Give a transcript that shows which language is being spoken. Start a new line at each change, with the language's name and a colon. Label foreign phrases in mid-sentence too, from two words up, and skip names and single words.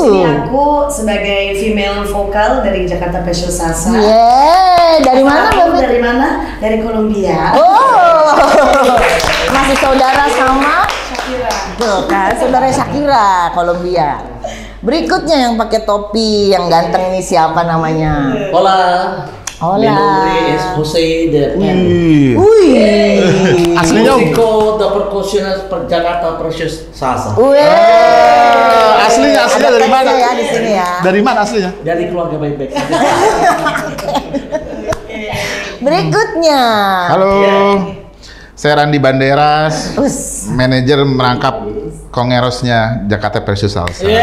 Indonesian: sini aku sebagai female vokal dari Jakarta Precious Salsa. Dari mana Aku Mbak? dari mana? Dari Kolombia. Oh, masih saudara sama? Shakira. Tuh kan, saudara Shakira, Kolombia. Berikutnya yang pakai topi, yang ganteng ini siapa namanya?
Spanish: Hola. Hola. Mi nombre es Jose de N.
Indonesian: Aslinya
Spanish: Músico de percusión Jakarta Precious Salsa.
Indonesian: Aslinya Ada dari mana? teksnya ya di sini ya. Dari mana aslinya? Dari keluarga baik-baik saja. Berikutnya. Halo, saya Randi Banderas, manajer merangkap kongerosnya Jakarta Precious Salsa.